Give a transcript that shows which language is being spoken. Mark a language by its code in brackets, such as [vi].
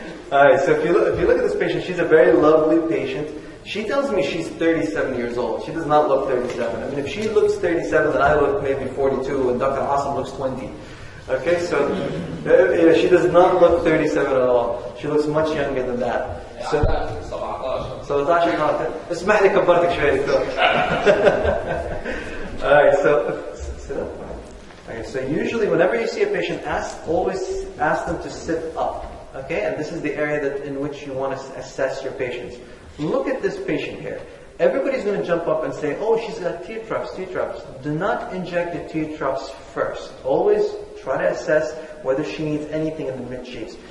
[en] Alright, so if you look at this patient, she's a very lovely patient. She tells me she's 37 years old. She does not look 37. I mean, if she looks 37, then I look maybe 42, and Dr. Hassan looks 20. Okay, so she does not look 37 at all. She looks much younger than that. [ar] So 17 اسمح لي كبرتك شوي دكتور. [en] Alright, so sit up. Okay, so usually whenever you see a patient, always ask them to sit up. Okay, and this is the area in which you want to assess your patients. Look at this patient here. Everybody's going to jump up and say, oh, she's got tear troughs. Do not inject the tear troughs first. Always try to assess whether she needs anything in the mid-cheeks.